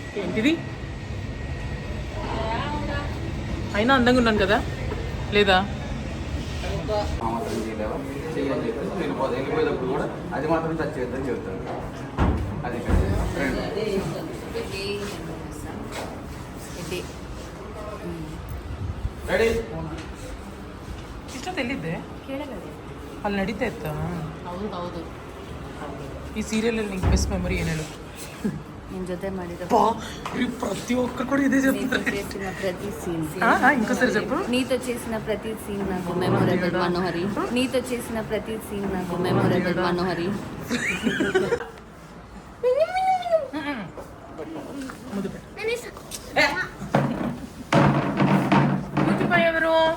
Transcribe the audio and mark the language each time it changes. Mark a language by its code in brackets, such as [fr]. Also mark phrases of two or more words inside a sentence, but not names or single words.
[te] ఇది అయినా అందంగా ఉన్నాను కదా లేదా? వెళ్ళిపోయేటప్పుడు కూడా అది మాత్రం టచ్ చేద్దని చెప్తాను. అది రెడీ [kn] ಇಷ್ಟ ತಿಳಿದ್ದೆ ಅಲ್ಲಿ ನಡೀತಾ ಇತ್ತ ಹೌದು ಈ ಸೀರಿಯಲ್ ನಿಂಗೆ [en] best memory [kn] ಏನು ಹೇಳು? ನಿನ್ ಜೊತೆ ಮಾಡಿದ [te] ప్రతి ఒక్కరు కూడా ఇదే చెప్తారు. చేసిన ప్రతి సీన్ ఇంకోసారి చెప్పు. నీతో చేసిన ప్రతి సీన్ నాకు మెమొరబుల్ మనోహరి. నీతో చేసిన ప్రతి సీన్ నాకు మెమొరబుల్ మనోహరి. ముద్దు ఎవరు?